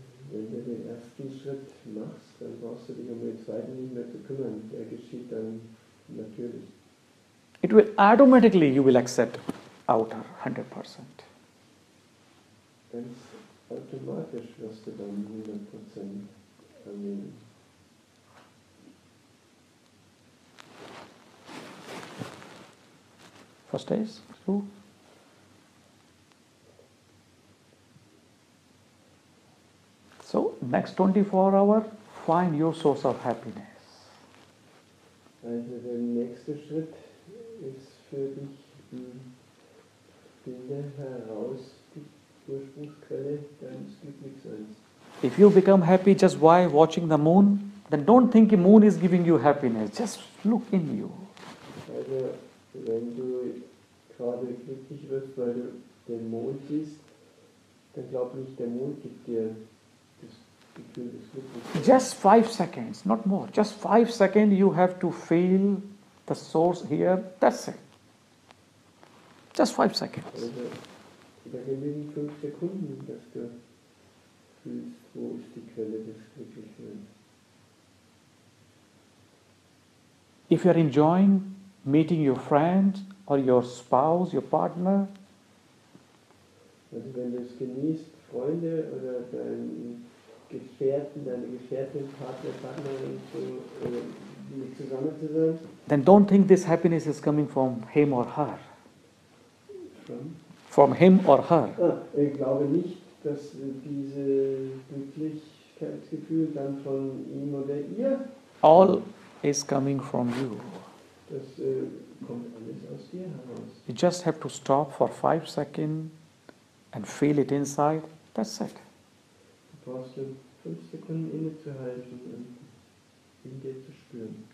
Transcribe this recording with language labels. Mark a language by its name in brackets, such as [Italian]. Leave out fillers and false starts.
[German] Wenn du den ersten Schritt machst, dann brauchst du dich um den zweiten nicht mehr zu kümmern. Der geschieht dann natürlich. [English] It will automatically, you will accept outer 100%. [German] Ganz automatisch wirst du dann 100% annehmen. [English] First days, true. So, next 24 hours, find your source of happiness. [German] Also der nächste Schritt ist für dich, Finde heraus die Ursprungsquelle deines Glücklichseins. [English] If you become happy just by watching the moon, then don't think the moon is giving you happiness. Just look in you. [German] Also, wenn du gerade glücklich wirst, weil du den Mond siehst, dann glaub nicht, der Mond gibt dir das Gefühl des Glücklichseins. [English] Just 5 seconds, not more. Just 5 seconds you have to feel the source here. That's it. Just 5 seconds. [German] Also, da genügen 5 Sekunden, dass du fühlst, wo ist die Quelle des Glücklichseins. [English] If you are enjoying meeting your friend or your spouse, your partner, [German] Also wenn du es genießt, Freunde oder deinen Gefährten, deine Gefährtin, Partner, Partnerin mit zusammen zu sein, [English] then don't think this happiness is coming from him or her. From him or her. [German] Ich glaube nicht, dass dieses Glücklichkeitsgefühl dann von ihm oder ihr, [English] All is coming from you. [German] das kommt alles aus dir heraus. [English] You just have to stop for 5 seconds and feel it inside. That's it. [German] Du brauchst 5 Sekunden innezuhalten und in dir zu spüren.